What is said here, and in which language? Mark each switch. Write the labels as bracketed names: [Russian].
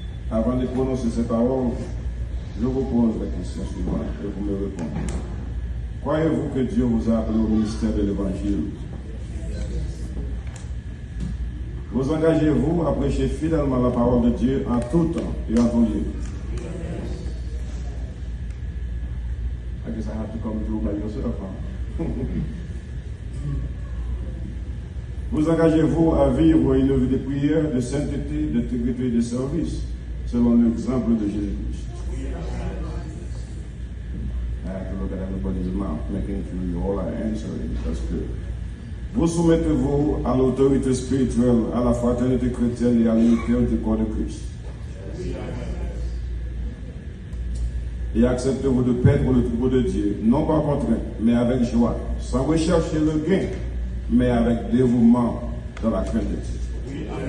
[French] Avant de prononcer ces paroles, je vous pose la question suivante et vous me répondez. Croyez-vous que Dieu vous a appelé au ministère de l'Évangile? Vous engagez-vous à prêcher fidèlement la parole de Dieu en tout temps et en tout lieu? [English] I guess I have to come through by yourself. [French] Vous engagez-vous à vivre une vie de prière, de sainteté, d'intégrité et de service, selon l'exemple de Jésus-Christ? [English] I have to look at everybody's mouth, making sure you all are answering. That's good. [French] Vous soumettez-vous à l'autorité spirituelle, à la fraternité chrétienne et à l'unité du corps de Christ? Et acceptez-vous de perdre le troupeau de Dieu, non par contrainte, mais avec joie, sans rechercher le gain, mais avec dévouement dans la crainte de Dieu?